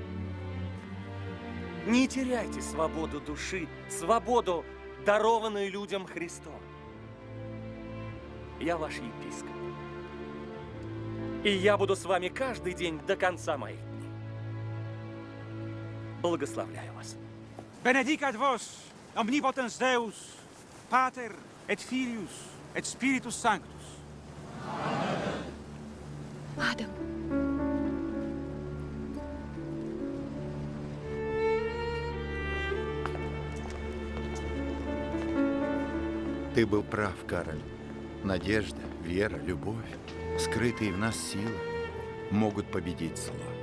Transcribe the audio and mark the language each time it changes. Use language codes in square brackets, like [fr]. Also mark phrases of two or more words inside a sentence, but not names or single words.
[ru] Не теряйте свободу души, свободу, дарованную людям Христом. Я ваш епископ. И я буду с вами каждый день до конца моих дней. Благословляю вас. [la] Benedicat vos, omnipotens Deus, Pater et Filius et Spiritus Sanctus. [ru] Адам. Ты был прав, Кароль. Надежда, вера, любовь, скрытые в нас силы могут победить зло.